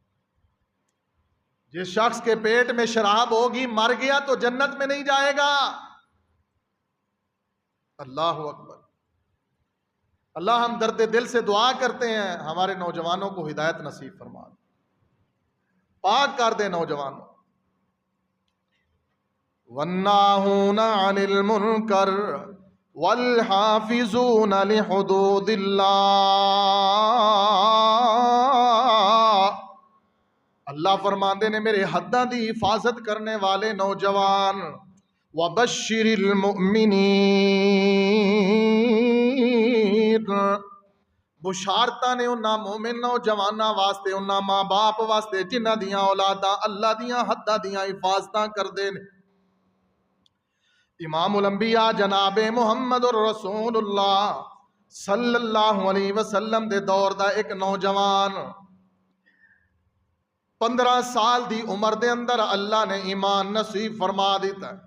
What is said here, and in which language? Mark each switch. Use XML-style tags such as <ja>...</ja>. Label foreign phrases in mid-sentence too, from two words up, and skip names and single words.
<ur>جس شخص کے پیٹ میں شراب ہوگی مر گیا تو جنت میں نہیں جائے گا۔</ur> <ar>اللہ اکبر۔</ar> <ur>اللہ ہم درد دل سے دعا کرتے ہیں ہمارے نوجوانوں کو ہدایت نصیب فرما، پاک کر دے نوجوانوں۔</ur> <ar>وَالنَّاهُونَ عَنِ الْمُنْكَرِ وَالْحَافِظُونَ لِحُدُودِ اللَّهِ</ar> <pa>اللہ فرماندے نے میرے حداں دی حفاظت کرنے والے نوجوان۔</pa> <ar>وَبَشِّرِ الْمُؤْمِنِينَ</ar> <pa>بشارتاں نے انہاں مومن نوجواناں واسطے، انہاں ماں باپ واسطے جنہاں دیاں اولاداں اللہ دیاں حداں دیاں حفاظتاں کردے نے۔ امام الانبیاء جناب محمد الرسول اللہ</pa> <ar>صلی اللہ علیہ وسلم</ar> <pa>دے دور دا ایک نوجوان 15 سال دی عمر دے اندر اللہ نے ایمان نصیب فرما دیتا ہے۔</pa>